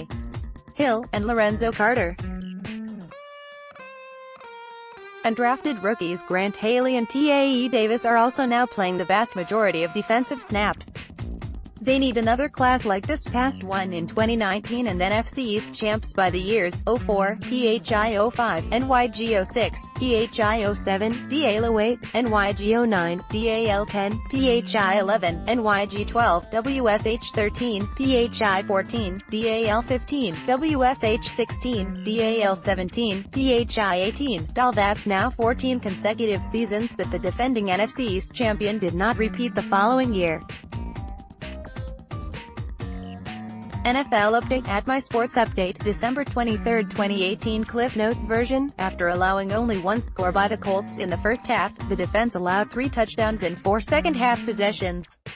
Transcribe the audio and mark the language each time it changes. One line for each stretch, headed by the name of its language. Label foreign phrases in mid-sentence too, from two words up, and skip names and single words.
English: Hill, and Lorenzo Carter. Undrafted rookies Grant Haley and Tae Davis are also now playing the vast majority of defensive snaps. They need another class like this past one in 2019 and NFC East champs by the years 04, PHI 05, NYG 06, PHI 07, DAL 8, NYG 09, DAL 10, PHI 11, NYG 12, WSH 13, PHI 14, DAL 15, WSH 16, DAL 17, PHI 18. That's now 14 consecutive seasons that the defending NFC East champion did not repeat the following year. NFL update at My Sports Update, December 23, 2018 Cliff Notes version. After allowing only one score by the Colts in the first half, the defense allowed 3 touchdowns in 4 second-half possessions.